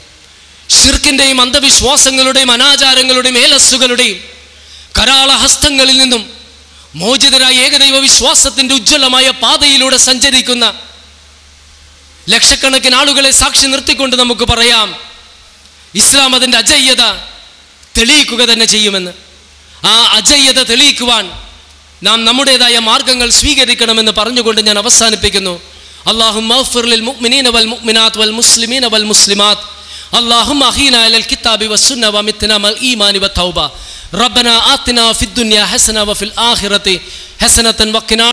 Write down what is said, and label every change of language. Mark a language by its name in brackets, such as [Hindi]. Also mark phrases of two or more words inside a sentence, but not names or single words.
[Malayalam] ശിർക്കിൻ്റെയും അന്ധവിശ്വാസങ്ങളുടെയും അനാചാരങ്ങളുടെയും ഏലസ്സുകളുടെയും കരാള ഹസ്തങ്ങളിൽ നിന്നും മോചിതരായ ഏകദൈവ വിശ്വാസത്തിൻ്റെ ഉജ്ജ്വലമായ പാതയിലൂടെ സഞ്ചരിക്കുന്ന ലക്ഷക്കണക്കിന് ആളുകളെ സാക്ഷി നിർത്തിക്കൊണ്ട് നമുക്ക് പറയാം, ഇസ്ലാം അതിൻ്റെ അജയ്യത തെളിയിക്കുക തന്നെ ചെയ്യുമെന്ന്. ആ അജയ്യത തെളിയിക്കുവാൻ നാം നമ്മുടേതായ മാർഗങ്ങൾ സ്വീകരിക്കണമെന്ന് പറഞ്ഞുകൊണ്ട് ഞാൻ അവസാനിപ്പിക്കുന്നു. [Arabic] اللهم اغفر للمؤمنين والمؤمنات والمسلمين والمسلمات. اللهم أحينا على الكتاب والسنة ومتنا مع الإيمان والتوبة. ربنا آتنا في الدنيا حسنة وفي الآخرة حسنة وقنا